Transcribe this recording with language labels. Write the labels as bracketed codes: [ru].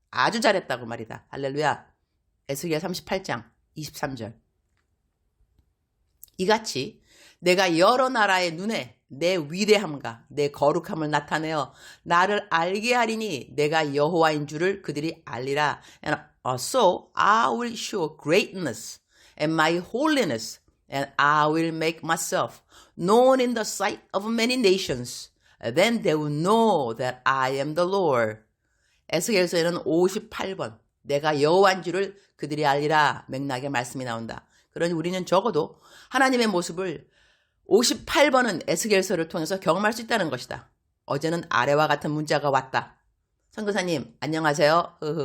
[ko] 아주 잘했다고 말이다. 할렐루야. 에스겔 38장 23절. 이같이 내가 여러 나라의 눈에 내 위대함과 내 거룩함을 나타내어 나를 알게 하리니 내가 여호와인 줄을 그들이 알리라. [en] And so I will show greatness and my holiness and I will make myself known in the sight of many nations. Then they will know that I am the Lord. [ko] 에스겔서에는 58번 내가 여호와인 줄을 그들이 알리라 맥락의 말씀이 나온다. 그러니 우리는 적어도 하나님의 모습을 58번은 에스겔서를 통해서 경험할 수 있다는 것이다. 어제는 아래와 같은 문자가 왔다. 선교사님 안녕하세요.